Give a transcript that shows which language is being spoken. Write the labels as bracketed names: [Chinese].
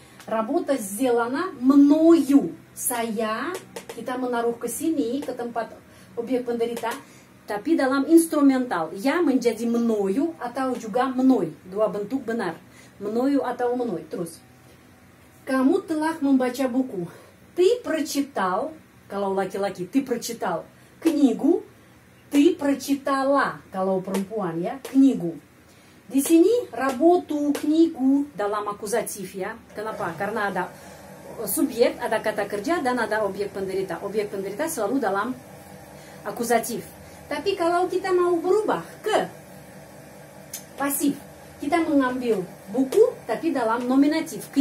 [Russian] Работа сделана мною. [Indonesian] Saya, kita menaruh ke sini, ke tempat objek penderita, tapi dalam instrumental ya menjadi мною atau juga мной. Dua bentuk benar, мною atau мной. Terus, kamu telah membaca buku. [Russian] Ты прочитал, [Indonesian] kalau laki-laki, [Russian] ты прочитал книгу. Ты прочитала, [Indonesian] kalau perempuan ya, [Russian] книгу. [Indonesian] Di sini работу, книгу dalam akuzatif ya. Kenapa? Karena ada subjek, ada kata kerja dan ada objek penderita. Objek penderita selalu dalam akuzatif. Tapi kalau kita mau berubah ke pasif, kita mengambil buku tapi dalam nominatif.